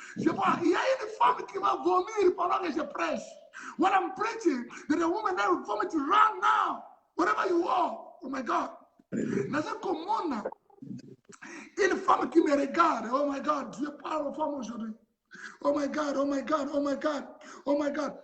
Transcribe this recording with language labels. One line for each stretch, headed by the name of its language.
French: Je vois, il y a une femme qui va vomir pendant que je prêche.
English: When I'm preaching, there's a woman that will vomit to run now. Wherever you are. Oh my God.
French: Une femme qui me regarde.
English: Oh my God,
French: Dieu parle aux femmes aujourd'hui.
English: Oh my God, oh my God, oh my God, oh my God.